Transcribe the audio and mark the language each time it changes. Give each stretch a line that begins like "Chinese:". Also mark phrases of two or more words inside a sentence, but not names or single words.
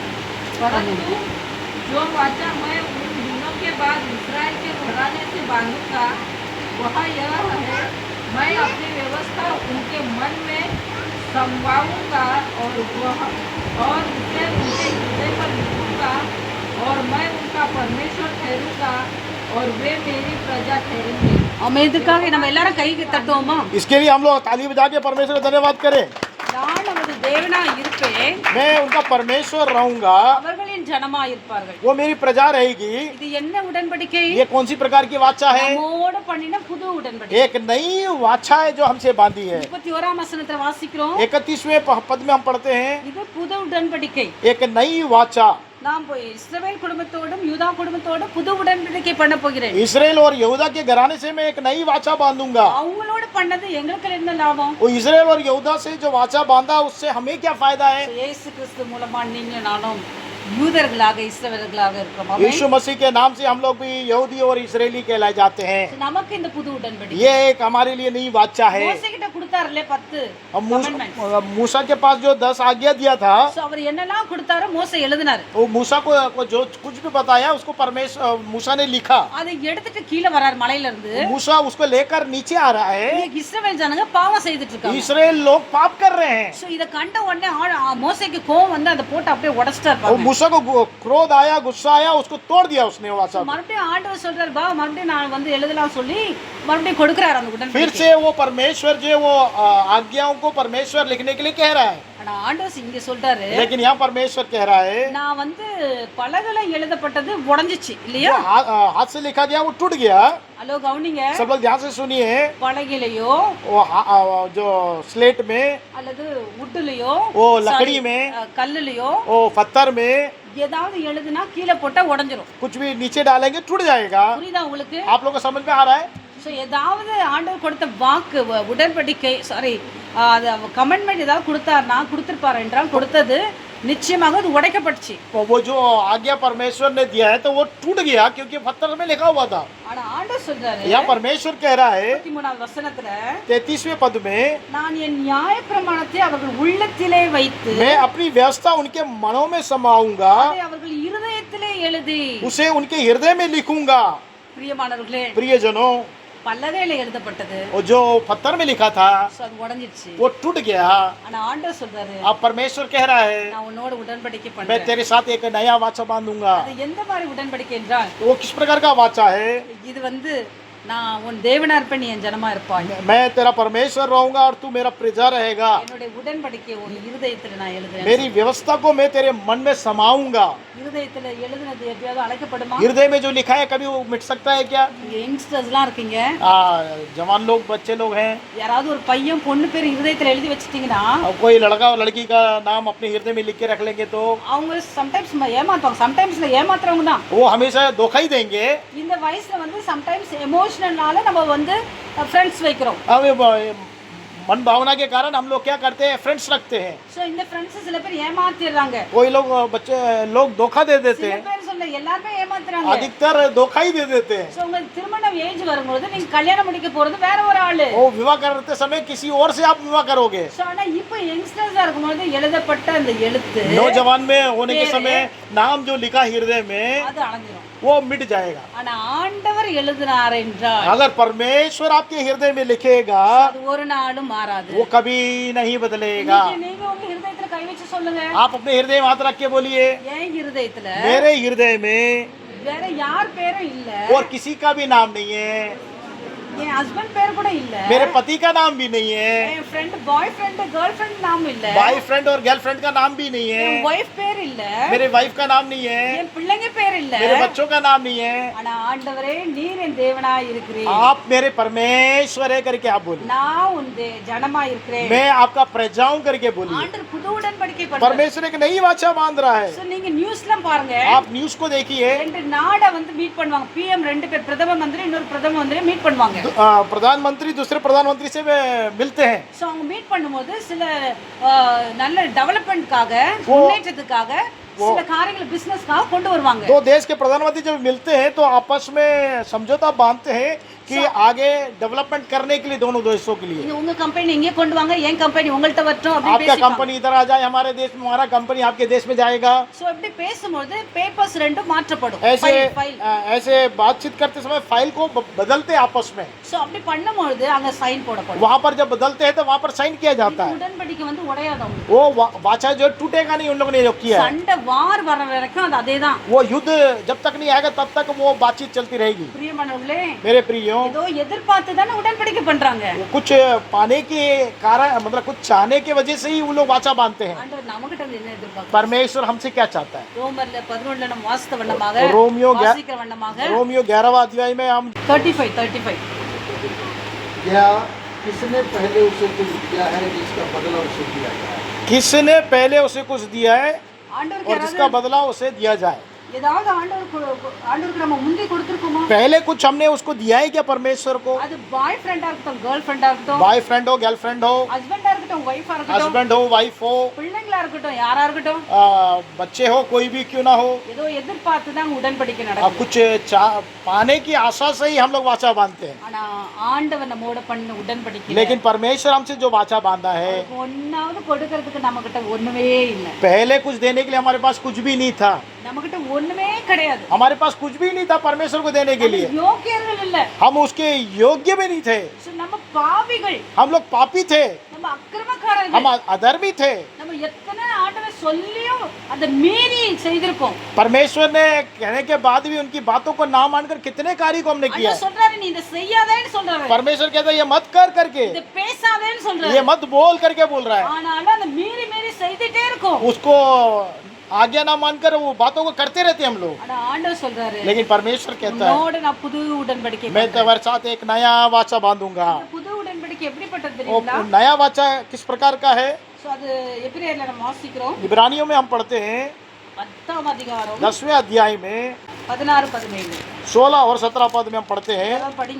Hindi: परंतु जो वाचा मैं उन दिनों के बाद इस्राएल के घराने से बांधूंगा वह यह है, मैं अपनी व्यवस्था उनके मन में समवाऊंगा और उसे उनके हृदय पर लिखूंगा, और मैं उनका परमेश्वर ठहरूंगा और वे मेरी प्रजा ठहरेंगे।
Tamil: அமைதிக்காக நம்ம எல்லாரும் கை தட்டுவோமா?
Hindi: इसके लिए हम लोग ताली बजा के परमेश्वर का धन्यवाद करें।
Tamil: நான் நமது தேவனா இருப்பேன்,
Hindi: मैं उनका परमेश्वर रहूंगा,
Tamil: அவர்களின் ஜனமா இருப்பார்கள்.
Hindi: वो मेरी प्रजा रहेगी।
Tamil: இது என்ன உடன்படிக்கை?
Hindi: ये कौन सी प्रकार की वाचा है?
Tamil: நம்மோட பண்ணின புது உடன்படிக்கை.
Hindi: एक नई वाचा है जो हमसे बांधी है।
Tamil: 31 वचनத்துல வாசிக்கிறோம்.
Hindi: 31वें पद में हम पढ़ते हैं,
Tamil: இது புது உடன்படிக்கை.
Hindi: एक नई वाचा।
Tamil: நான் போய் இஸ்ரவேல் குடும்பத்தோடும் யூதா குடும்பத்தோடும் புது உடன்படிக்கை பண்ண போகிறேன்.
Hindi: इसराइल और यहूदा के घराने से मैं एक नई वाचा बांधूंगा।
Tamil: அவங்களோட பண்ணது எங்களுக்கு என்ன லாபம்?
Hindi: वो इसराइल और यहूदा से जो वाचा बांधा उससे हमें क्या फायदा है?
Tamil: இயேசு கிறிஸ்து மூலமா நீங்க நானும் யூதர்களாக இஸ்ரவேலர்களாக இருக்கிறோம். ஆமென்.
Hindi: यीशु मसीह के नाम से हम लोग भी यहूदी और इसराइली कहलाए जाते हैं।
Tamil: நமக்கு இந்த புது உடன்படிக்கை
Hindi: ये एक हमारे लिए नई वाचा है।
Tamil: மோசே கிட்ட கொடுத்தாருல 10
Hindi: अब commandments. मूसा के पास जो 10 आज्ञा दिया था,
Tamil: So, அவர் என்னெல்லாம் கொடுத்தாரோ மோசே எழுதினார்.
Hindi: वो मूसा को जो कुछ भी बताया उसको परमेश्वर मूसा ने लिखा।
Tamil: அதை எடுத்துட்டு கீழே வரார் மலையில இருந்து.
Hindi: मूसा उसको लेकर नीचे आ रहा है।
Tamil: இன்னைக்கு இஸ்ரவேல் ஜனங்க பாவம் செய்துட்டு இருக்காங்க.
Hindi: इसराइल लोग पाप कर रहे हैं।
Tamil: சோ இத கண்ட உடனே மோசேக்கு கோவம் வந்து அதை போட்டு அப்படியே உடைச்சிட்டார்
Hindi: और
Tamil: பாருங்க.
Hindi: मूसा को क्रोध आया, गुस्सा आया, उसको तोड़ दिया उसने वाचा।
Tamil: மறுபடியும் ஆண்டவர் சொல்றாரு, பா மறுபடியும் நான் வந்து எழுதலாம் சொல்லி மறுபடியும் கொடுக்கறாரு அந்த
Hindi: फिर
Tamil: உடன்படிக்கை.
Hindi: से वो परमेश्वर जो वो आज्ञाओं को परमेश्वर लिखने के लिए कह रहा है,
Tamil: ஆனா ஆண்டவர் இங்க சொல்றாரு,
Hindi: लेकिन यहाँ परमेश्वर कह रहा है
Tamil: நான் வந்து பலகையில எழுதப்பட்டது உடைஞ்சிச்சு இல்லையா?
Hindi: जो हाथ से लिखा गया वो टूट गया।
Tamil: ஹலோ கவுனிங்க.
Hindi: सब लोग ध्यान से सुनिए।
Tamil: பலகையிலயோ
Hindi: वो जो स्लेट में,
Tamil: அல்லது உட்டுலயோ
Hindi: वो लकड़ी में,
Tamil: கல்லுலயோ
Hindi: वो पत्थर में
Tamil: ஏதாவது எழுதுனா கீழே போட்டா உடைஞ்சிரும்.
Hindi: कुछ भी नीचे डालेंगे टूट जाएगा।
Tamil: புரியுதா உங்களுக்கு?
Hindi: आप लोग को समझ में आ रहा है?
Tamil: ஸோ ஏதாவது ஆண்டவர் கொடுத்த வாக்கு உடன்படிக்கை சாரி அது கமெண்ட்மெண்ட் ஏதாவது கொடுத்தாருன்னா கொடுத்துருப்பாரு என்றால் கொடுத்தது நிச்சயமாக அது உடைக்கப்பட்டுச்சு.
Hindi: तो वो जो आज्ञा परमेश्वर ने दिया है तो वो टूट गया क्योंकि पत्थर में लिखा हुआ था।
Tamil: ஆனா ஆண்டவர் சொல்றாரு
Hindi: यहाँ परमेश्वर कह रहा है
Tamil: 33வது வசனத்துல
Hindi: 33वें पद में,
Tamil: நான் என் நியாயப்பிரமாணத்தை அவர்கள் உள்ளத்திலே வைத்து
Hindi: मैं अपनी व्यवस्था उनके मनों में समाऊंगा,
Tamil: அதை அவர்கள் இருதயத்திலே எழுதி.
Hindi: उसे उनके हृदय में लिखूंगा।
Tamil: பிரியமானவர்களே,
Hindi: प्रियजनों,
Tamil: பல்லவேல எழுதப்பட்டது.
Hindi: वो जो पत्थर में लिखा था
Tamil: So, அது உடைஞ்சிருச்சு.
Hindi: वो टूट गया।
Tamil: ஆனா ஆண்டவர் சொல்றாரு
Hindi: अब परमेश्वर कह रहा है,
Tamil: நான் உன்னோட உடன்படிக்கை
Hindi: मैं
Tamil: பண்றேன்.
Hindi: तेरे साथ एक नया वाचा बांधूंगा।
Tamil: அது எந்த மாதிரி உடன்படிக்கை என்றால்,
Hindi: तो वो किस प्रकार का वाचा है?
Tamil: இது வந்து நான் உன் தேவனா இருப்பேன், நீ என் ஜனமா இருப்பாய்.
Hindi: मैं तेरा परमेश्वर रहूंगा और तू मेरा प्रजा रहेगा।
Tamil: என்னுடைய உடன்படிக்கை உன் இருதயத்துல நான் எழுதுறேன்.
Hindi: मेरी व्यवस्था को मैं तेरे मन में समाऊंगा।
Tamil: இருதயத்துல எழுதுனது எப்பயாவது அழைக்கப்படுமா?
Hindi: हृदय में जो लिखा है कभी वो मिट सकता है क्या?
Tamil: இங்க யங்ஸ்டர்ஸ்லாம் இருக்கீங்க,
Hindi: जवान लोग, बच्चे लोग हैं,
Tamil: யாராவது ஒரு பையன் பொண்ணு பேர் இருதயத்துல எழுதி வச்சிட்டீங்கன்னா
Hindi: और कोई लड़का और लड़की का नाम अपने हृदय में लिख के रख लेंगे तो
Tamil: அவங்க சம்டைம்ஸ் ஏமாத்துவாங்க. சம்டைம்ஸ்ல ஏமாத்துறவங்க தான்.
Hindi: वो हमेशा धोखा ही देंगे।
Tamil: இந்த வயசுல வந்து சம்டைம்ஸ் எமோஷனல்னால நம்ம வந்து ஃப்ரெண்ட்ஸ் வைக்கிறோம்.
Hindi: अब मन भावना के कारण हम लोग क्या करते हैं, फ्रेंड्स रखते हैं।
Tamil: ஸோ இந்த ஃப்ரெண்ட்ஸ் சில பேர் ஏமாத்திடுறாங்க.
Hindi: कोई लोग बच्चे लोग धोखा दे देते
Tamil: சில
Hindi: हैं,
Tamil: பேர் சொல்ல எல்லாருமே ஏமாத்துறாங்க.
Hindi: अधिकतर धोखा ही दे देते हैं।
Tamil: ஸோ உங்களுக்கு திருமணம் ஏஜ் வரும்போது நீங்க கல்யாணம் முடிக்க போறது வேற ஒரு ஆளு.
Hindi: वो विवाह करते समय किसी और से आप विवाह करोगे।
Tamil: ஸோ ஆனா இப்போ யங்ஸ்டர்ஸா இருக்கும்போது எழுதப்பட்ட அந்த எழுத்து
Hindi: नौजवान में होने के मेरे- समय नाम जो लिखा हृदय में
Tamil: அது அணைஞ்சிரும்.
Hindi: वो मिट जाएगा।
Tamil: ஆனா ஆண்டவர் எழுதினார் என்றால்
Hindi: अगर परमेश्वर आपके हृदय में लिखेगा
Tamil: அது ஒரு நாளும் மாறாது.
Hindi: वो कभी नहीं बदलेगा।
Tamil: இன்னைக்கு நீங்க உங்க இருதயத்துல கை வச்சு சொல்லுங்க,
Hindi: आप अपने हृदय में हाथ रख के बोलिए,
Tamil: என் இருதயத்துல
Hindi: मेरे हृदय में
Tamil: வேற யார் பேரும் இல்ல,
Hindi: और किसी का भी नाम नहीं है,
Tamil: என் ஹஸ்பண்ட் பேர் கூட இல்ல,
Hindi: मेरे पति का नाम भी नहीं है,
Tamil: என்
English: friend boy friend girl friend
Tamil: நாम இல்ல,
Hindi: बॉयफ्रेंड और गर्लफ्रेंड का नाम भी नहीं
Tamil: என்
Hindi: है,
Tamil: ஒய்ஃப் பேர் இல்ல,
Hindi: मेरे वाइफ का नाम नहीं है,
Tamil: என் பிள்ளைங்க பேர் இல்ல.
Hindi: मेरे बच्चों का नाम नहीं है।
Tamil: ஆனா ஆண்டவரே நீர் என் தேவனாய் இருக்கிறீர்,
Hindi: आप मेरे परमेश्वर है करके आप बोलिए,
Tamil: நான் உன் ஜனமா இருக்கிறேன்.
Hindi: मैं आपका प्रजा हूं करके बोलिए।
Tamil: ஆண்டவர் புது உடன்படிக்கை பண்றார்.
Hindi: परमेश्वर एक नई वाचा बांध रहा है।
Tamil: So, நீங்க நியூஸ்லாம் பாருங்க,
Hindi: आप न्यूज को देखिए,
Tamil: ரெண்டு நாட வந்து மீட் பண்ணுவாங்க. PM ரெண்டு பேர், பிரதம மந்திரி இன்னொரு பிரதம மந்திரி மீட் பண்ணுவாங்க.
Hindi: प्रधानमंत्री दूसरे प्रधानमंत्री से मिलते हैं।
Tamil: ஸோ அவங்க மீட் பண்ணும்போது சில நல்ல டெவலப்மெண்ட்காக, முன்னேற்றத்துக்காக சில காரியங்கள் பிசினஸ்க்காக கொண்டு வருவாங்க.
Hindi: दो देश के प्रधानमंत्री जब मिलते हैं तो आपस में समझौता बांधते हैं कि आगे डेवलपमेंट करने के लिए दोनों देशों के लिए।
Tamil: இது உங்க கம்பெனி இங்கே கொண்டு வாங்க, என் கம்பெनी உங்கள்ட்ட வரட்டும் அப்படி
Hindi: आपका
Tamil: பேசிப்பாங்க.
Hindi: कंपनी इधर आ जाए हमारे देश में, हमारा कंपनी आपके देश में जाएगा।
Tamil: ஸோ இப்படி பேசும்போது பேப்பர்ஸ் ரெண்டும் மாற்றப்படும்.
Hindi: ऐसे
Tamil: ஃபைல்
Hindi: ऐसे बातचीत करते समय फाइल को बदलते हैं आपस में।
Tamil: ஸோ அப்படி பண்ணும்போது அங்க சைன் போடப்படும்.
Hindi: वहाँ पर जब बदलते हैं तो वहाँ पर साइन किया जाता है।
Tamil: உடன்படிக்கை வந்து உடையாதவங்க.
Hindi: वो वाचा जो टूटेगा नहीं, उन लोगों ने जो किया है।
Tamil: சண்டை வார் வர வரைக்கும் அது அதேதான்.
Hindi: वो युद्ध जब तक नहीं आएगा तब तक वो बातचीत चलती रहेगी।
Tamil: பிரியமானவர்களே,
Hindi: मेरे प्रियो,
Tamil: ஏதோ எதிர்பார்த்து தானே உடன்படிக்கை பண்றாங்க.
Hindi: कुछ पाने के कारण, मतलब कुछ चाहने की वजह से ही वो लोग वाचा बांधते हैं।
Tamil: ஆண்டவர் நம்மகிட்ட இருந்து என்ன எதிர்பார்க்கிறார்?
Hindi: परमेश्वर हमसे क्या चाहता है?
Tamil: ரோமர்ல 11ல நம்ம வாசித்த வண்ணமாக,
Hindi: रोमियो
Tamil: வாசிக்கிற வண்ணமாக
Hindi: रोमियो 11वां अध्याय में हम 35 क्या किसने पहले उसे कुछ दिया है जिसका बदला उसे दिया जाए? किसने पहले उसे कुछ दिया है
Tamil: ஆண்டவருக்கு
Hindi: और जिसका
Tamil: யாராவது
Hindi: बदला उसे दिया जाए।
Tamil: ஏதாவது ஆண்டவருக்கு நம்ம முந்தி கொடுத்துருக்கோமா?
Hindi: पहले कुछ हमने उसको दिया है क्या परमेश्वर को?
Tamil: அது
English: boy frienda
Tamil: இருக்கட்டும்,
English: girl frienda
Tamil: இருக்கட்டும்,
Hindi: बॉयफ्रेंड हो, गर्लफ्रेंड हो,
Tamil: ஹஸ்பண்டா இருக்கட்டும், ஒய்ஃபா இருக்கட்டும்,
Hindi: हस्बैंड हो, वाइफ हो,
Tamil: பிள்ளைங்களா இருக்கட்டும், யாரா இருக்கட்டும்,
Hindi: बच्चे हो, कोई भी क्यों ना हो,
Tamil: ஏதோ எதிர்பார்த்து தான் உடன்படிக்கை நடக்கும்.
Hindi: कुछ पाने की आशा से ही हम लोग वाचा बांधते हैं।
Tamil: ஆனா ஆண்டவர் நம்மோட பண்ண உடன்படிக்கை
Hindi: लेकिन परमेश्वर हमसे जो वाचा बांधा है,
Tamil: ஒன்னாவது கொடுக்கறதுக்கு நம்ம கிட்ட ஒண்ணுமே இல்லை.
Hindi: पहले कुछ देने के लिए हमारे पास कुछ भी नहीं था।
Tamil: நம்ம கிட்ட ஒண்ணுமே கிடையாது.
Hindi: हमारे पास कुछ भी नहीं था परमेश्वर को देने के लिए।
Tamil: யோக்கியர்கள் இல்ல.
Hindi: हम उसके योग्य भी नहीं थे।
Tamil: So, நம்ம பாவிகள்,
Hindi: हम लोग पापी थे,
Tamil: நம்ம அக்கிரமக்காரர்கள்,
Hindi: हम अधर्मी थे।
Tamil: நம்ம எத்தனை ஆண்டவர் சொல்லியும் அதை மீறி செய்திருக்கோம்.
Hindi: परमेश्वर ने कहने के बाद भी उनकी बातों को ना मानकर कितने कार्य को हमने किया
Tamil: ஆண்டவர் சொல்றாரு, நீ இதை செய்யாதேன்னு சொல்றாரு,
Hindi: परमेश्वर कहता है ये मत कर करके,
Tamil: இதை பேசாதேன்னு சொல்றாரு.
Hindi: ये मत बोल करके बोल रहा है।
Tamil: ஆனாலும் அதை மீறி மீறி செய்துட்டே இருக்கும்.
Hindi: उसको आज्ञा ना मानकर वो बातों को करते रहते हम लोग।
Tamil: ஆனா ஆண்டவர் சொல்றாரு,
Hindi: लेकिन परमेश्वर कहता है
Tamil: உன்னோட நான் புது உடன்படிக்கை
Hindi: मैं
Tamil: பண்றேன்.
Hindi: तुम्हारे साथ एक नया वाचा बांधूंगा।
Tamil: இந்த புது உடன்படிக்கை எப்படிப்பட்டது
Hindi: वो
Tamil: தெரியுங்களா?
Hindi: नया वाचा किस प्रकार का है?
Tamil: சோ அது எபிரேயர்ல நம்ம வாசிக்கிறோம்.
Hindi: इब्रानियों में हम पढ़ते हैं
Tamil: 10ஆம் அதிகாரம்
Hindi: 10वें अध्याय में 16-17 16 और 17 पद में हम पढ़ते हैं।
Tamil: இதெல்லாம் படிங்க.